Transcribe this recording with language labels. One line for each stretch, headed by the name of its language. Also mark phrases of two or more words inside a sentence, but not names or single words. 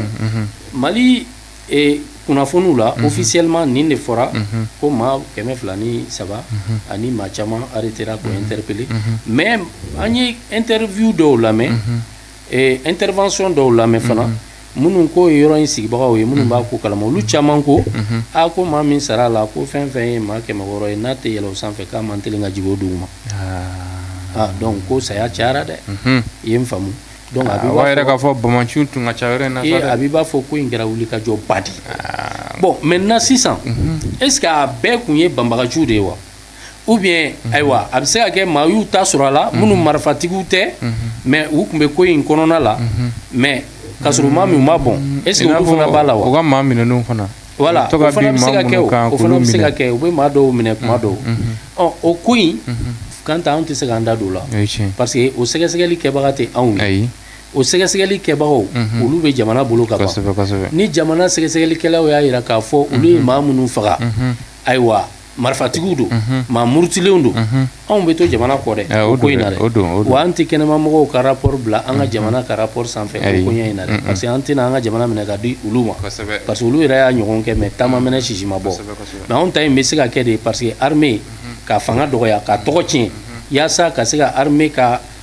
Bambara: Mali kunnafoniw la officiellement nin de fɔra ko maa 203 ani maa caman arrêtera ko interpeller mais an ye interview dɔw lamɛn intervention dɔw lamɛn fana minnu ko yɔrɔ in sigibagaw ye minnu b'a ko kalama olu caman ko ko maa min sara a la ko fɛn fɛn ye maa 600 ye n'a tɛ yɛlɛ o sanfɛ k'a man teli ka jigin o dugu ma donc ko saya cayara dɛ i ye n faamu donc a bɛ yɛrɛ k'a fɔ bamaciw tun ka ca yɔrɔ in na a bɛ b'a fɔ ko in kɛra wulikajɔ ba de bon maintenant sisan
French: est ce que
Bambara: a bɛɛ kun ye banbagaciw de ye wa
French: ou bien
Bambara: ayiwa a bɛ se ka kɛ maa y'u ta sɔrɔ a la minnu marifatigiw tɛ mais u tun bɛ ko in kɔnɔna la mais ka sɔrɔ maa min ma bɔn
French: est ce que
Bambara: olu fana b'a la wa o ka maa minɛnenw fana voilà o fana bɛ se ka kɛ o fana bɛ se ka kɛ u bɛ maa dɔw minɛ kuma dɔw o ko in kan ta anw tɛ se k'an da don o la
French: parce que
Bambara: o sɛgɛsɛgɛli kɛbaga tɛ anw ye o sɛgɛsɛgɛli kɛbagaw olu bɛ jamana bolo ka ban ni jamana sɛgɛsɛgɛlikɛlaw y'a jira k'a fɔ olu ye maa minnu faga ayiwa marifatigiw don maa murutilenw don anw bɛ to jamana kɔ dɛ o ko in na dɛ wa an tɛ kɛnɛmamɔgɔw ka rapport bila an ka jamana ka rapport sanfɛ o koɲɛ in na dɛ
French: parce que
Bambara: an tɛna an ka jamana minɛ ka di olu ma
French: parce que
Bambara: olu yɛrɛ y'a ɲɔgɔn kɛ mais taama minɛ sisi ma bɔ mais anw ta in bɛ se ka kɛ de
French: parce que
Bambara: armée ka fanga dɔgɔya ka tɔgɔ tiɲɛ yaasa ka se ka armée ka